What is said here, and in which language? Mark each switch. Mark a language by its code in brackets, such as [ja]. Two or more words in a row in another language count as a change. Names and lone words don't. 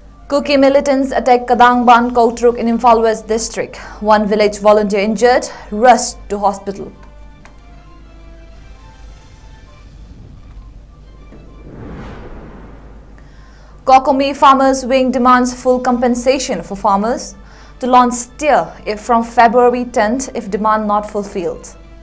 [en] Kuki militants attack Kadangban Kautruk in Imphal West district. One village volunteer injured, rushed to hospital. 𝐍𝐞𝐰𝐬 Farmers Wing demands full compensation for farmers to launch steer from February 10th if demand not fulfilled.